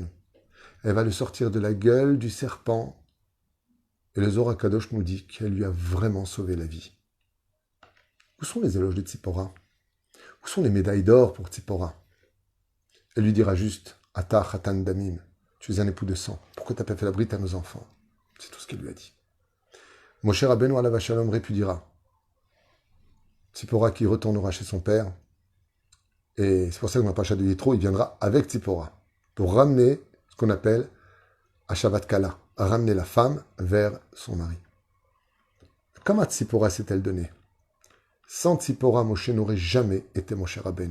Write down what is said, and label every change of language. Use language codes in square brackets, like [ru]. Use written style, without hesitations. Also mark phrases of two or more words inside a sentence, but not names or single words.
[fr] Elle va le sortir de la gueule du serpent. Et le Zohar Kadosh nous dit qu'elle lui a vraiment sauvé la vie. Où sont les éloges de Tzipora? Où sont les médailles d'or pour Tzipora? Elle lui dira juste, [he] אתה חתן דמים, [fr] tu es un époux de sang. Pourquoi tu n'as pas fait la brite à nos enfants? C'est tout ce qu'elle lui a dit. Moshe Rabbeinu [he] עליו שלום [fr] répudiera. Tzipora qui retournera chez son père. Et c'est pour ça que dans la paracha de Yitro, il viendra avec Tzipora pour ramener ce qu'on appelle [he] השבת כלה, [fr] ramener la femme vers son mari. Comment Tzipora s'est-elle donnée? Sans Tzipora, Moshe n'aurait jamais été Moshe Rabbeinu.